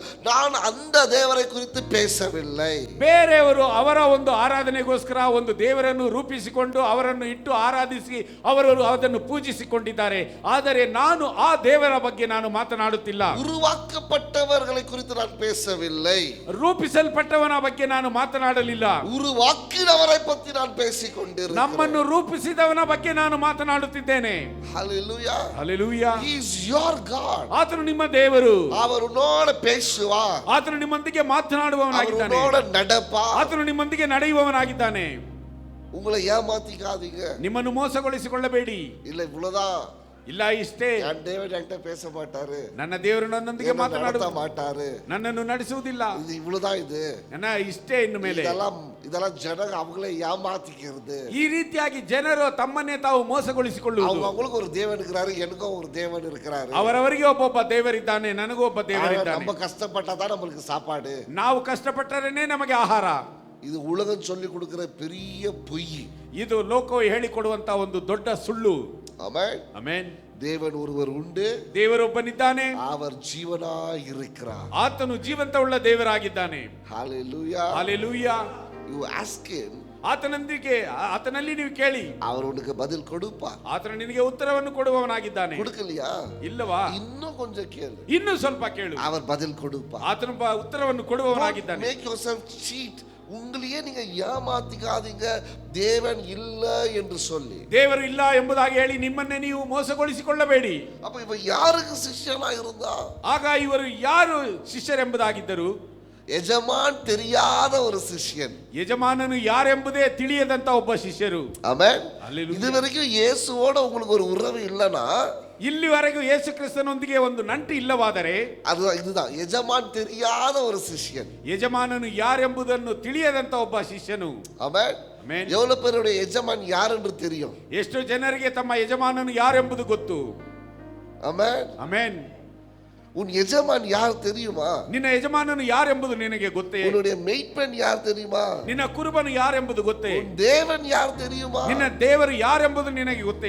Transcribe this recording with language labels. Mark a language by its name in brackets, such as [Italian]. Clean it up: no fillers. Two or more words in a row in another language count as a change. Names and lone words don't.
[Tamil] நான் அந்த தேவரை குறித்து பேசவில்லை. [Kannada] ಬೇರೆಯವರು ಅವರ ಒಂದು ಆರಾಧನೆಗೋಸ್ಕರ ಒಂದು ದೇವರನ್ನು ರೂಪಿಸಿಕೊಂಡು ಅವರನ್ನು ಇಟ್ಟು ಆರಾಧಿಸಿ ಅವರು ಅದನ್ನು ಪೂಜಿಸಿಕೊಂಡಿದ್ದಾರೆ. ಆದರೆ ನಾನು ಆ ದೇವರ ಬಗ್ಗೆ ನಾನು ಮಾತನಾಡುತ್ತಿಲ್ಲ. [Tamil] உருவாக்கப்பட்டவர்களை குறித்து நான் பேசவில்லை. [Kannada] ರೂಪಿಸಲ್ಪಟ್ಟವನ ಬಗ್ಗೆ ನಾನು ಮಾತನಾಡಲಿಲ್ಲ. [Tamil] உருவாக்கினவரை பற்றி நான் பேசிக் கொண்டிருக்கிறேன். [Kannada] ನಮ್ಮನ್ನು ರೂಪಿಸಿದವನ ಬಗ್ಗೆ ನಾನು ಮಾತನಾಡುತ್ತಿದ್ದೇನೆ. [English] Hallelujah. Hallelujah. He is your God. [Kannada] ಆತನು ನಿಮ್ಮ ದೇವರು. [Tamil] அவர் உன்னோட பேசுவார். [Kannada] ಆತನು ನಿಮ್ಮೊಂದಿಗೆ ಮಾತನಾಡುವವನಾಗಿದ್ದಾನೆ. [Tamil] அவர் உன்னோட நடப்பார். [Kannada] ಆತನು ನಿಮ್ಮೊಂದಿಗೆ ನಡೆಯುವವನಾಗಿದ್ದಾನೆ. [Tamil] உங்களை ஏமாத்திக்காதீங்க. [Kannada] ನಿಮ್ಮನ್ನು ಮೋಸಗೊಳಿಸಿಕೊಳ್ಳಬೇಡಿ. [Tamil] இல்ல இவ்வளவுதான், [Kannada] ಇಲ್ಲ ಇಷ್ಟೇ, [Tamil] என் தேவன் என்கிட்ட பேச மாட்டாரு, [Kannada] ನನ್ನ ದೇವರು ನನ್ನೊಂದಿಗೆ [Tamil] நடத்த [Kannada] ಮಾತನಾಡುತ್ತ [Tamil] மாட்டாரு, [Kannada] ನನ್ನನ್ನು ನಡೆಸುವುದಿಲ್ಲ, [Tamil] இது இவ்வளவுதான், இது [Kannada] ನನ್ನ ಇಷ್ಟೇ ಇನ್ನು ಮೇಲೆ. [Tamil] இதெல்லாம் ஜனங்க அவங்களே ஏமாத்திக்கிறது. [Kannada] ಈ ರೀತಿಯಾಗಿ ಜನರು ತಮ್ಮನ್ನೇ ತಾವು ಮೋಸಗೊಳಿಸಿಕೊಳ್ಳುವುದು. [Tamil] அவங்களுக்கு ஒரு தேவன் இருக்கிறாரு, எனக்கும் ஒரு தேவன் இருக்கிறாரு. [Kannada] ಅವರವರಿಗೆ ಒಬ್ಬೊಬ್ಬ ದೇವರಿದ್ದಾನೆ, ನನಗೂ ಒಬ್ಬ ದೇವರಿದ್ದಾನೆ. [Tamil] நம்ம கஷ்டப்பட்டாதான் நம்மளுக்கு சாப்பாடு, [Kannada] ನಾವು ಕಷ್ಟಪಟ್ಟರೇನೆ ನಮಗೆ ಆಹಾರ. [Tamil] இது உலகம் சொல்லி கொடுக்கிற பெரிய பொய். [Kannada] ಇದು ಲೋಕವು ಹೇಳಿಕೊಡುವಂತ ಒಂದು ದೊಡ್ಡ ಸುಳ್ಳು. [Tamil] ஆமென். [Kannada] ಆಮೆನ್. [Tamil] தேவன் ஒருவர் உண்டு, [Kannada] ದೇವರೊಬ್ಬನಿದ್ದಾನೆ, [Tamil] அவர் ஜீவனாய் இருக்கிறார். [Kannada] ಆತನು ಜೀವಂತವುಳ್ಳ ದೇವರಾಗಿದ್ದಾನೆ. [Tamil] ஹalleluya. [Kannada] ಹಲ್ಲೆಲೂಯಾ. [English] You ask him, [Kannada] ಆತನಲ್ಲಿ ನೀವು ಕೇಳಿ, [Tamil] அவர் உனக்கு பதில் கொடுப்பார். [Kannada] ಆತನು ನಿನಗೆ ಉತ್ತರವನ್ನು ಕೊಡುವವನಾಗಿದ್ದಾನೆ. [Tamil] கொடுக்கலையா? [Kannada] ಇಲ್ಲವಾ? [Tamil] இன்னும் கொஞ்சம் கேளு, [Kannada] ಇನ್ನು ಸ್ವಲ್ಪ ಕೇಳು, [Tamil] அவர் பதில் கொடுப்பார். [Kannada] ಆತನು ಉತ್ತರವನ್ನು ಕೊಡುವವನಾಗಿದ್ದಾನೆ. [English] Make yourself cheat. [Tamil] உங்களையே நீங்க ஏமாத்திக்காதீங்க தேவன் இல்ல என்று சொல்லி. [Kannada] ದೇವರು ಇಲ್ಲ ಎಂಬುದಾಗಿ ಹೇಳಿ ನಿಮ್ಮನ್ನೇ ನೀವು ಮೋಸಗೊಳಿಸಿಕೊಳ್ಳಬೇಡಿ. [Tamil] அப்ப இவ யாருக்கு சிஷ்யனா இருந்தா? [Kannada] ಆಗ ಇವರು ಯಾರು ಶಿಷ್ಯರೆಂಬುದಾಗಿದ್ದರು? [Tamil] எஜமான் தெரியாத ஒரு சிஷ்யன். [Kannada] ಯಜಮಾನನು ಯಾರೆಂಬುದೇ ತಿಳಿಯದಂತ ಒಬ್ಬ ಶಿಷ್ಯರು. [Tamil] ஆமென். [English] Hallelujah. [Tamil] இதுவரைக்கும் இயேசுவோட உங்களுக்கு ஒரு உறவு இல்லனா, [Kannada] ಇಲ್ಲಿವರೆಗೂ ಯೇಸು ಕ್ರಿಸ್ತನೊಂದಿಗೆ ಒಂದು ನಂಟು ಇಲ್ಲವಾದರೆ, [Tamil] இதுதான் எஜமான் தெரியாத ஒரு சிஷ்யன். [Kannada] ಯಜಮಾನನು ಯಾರೆಂಬುದನ್ನು ತಿಳಿಯದಂತ ಒಬ್ಬ ಶಿಷ್ಯನು. [Tamil] ஆமென். [Kannada] ಆಮೆನ್. [Tamil] எவ்வளவு பேருடைய எஜமான் யார் என்று தெரியும்? [Kannada] ಎಷ್ಟು ಜನರಿಗೆ ತಮ್ಮ ಯಜಮಾನನು ಯಾರೆಂಬುದು ಗೊತ್ತು? [Tamil] ஆமென். [Kannada] ಆಮೆನ್. [Tamil] உன் எஜமான் யார் தெரியுமா? [Kannada] ನಿನ್ನ ಯಜಮಾನನು ಯಾರೆಂಬುದು ನಿನಗೆ ಗೊತ್ತೇ? [Tamil] உன்னுடைய மெய்ப்பன் யார் தெரியுமா? [Kannada] ನಿನ್ನ ಕುರುಬನು ಯಾರೆಂಬುದು ಗೊತ್ತೇ? [Tamil] உன் தேவன் யார் தெரியுமா? [Kannada] ನಿನ್ನ ದೇವರು ಯಾರೆಂಬುದು ನಿನಗೆ ಗೊತ್ತೇ?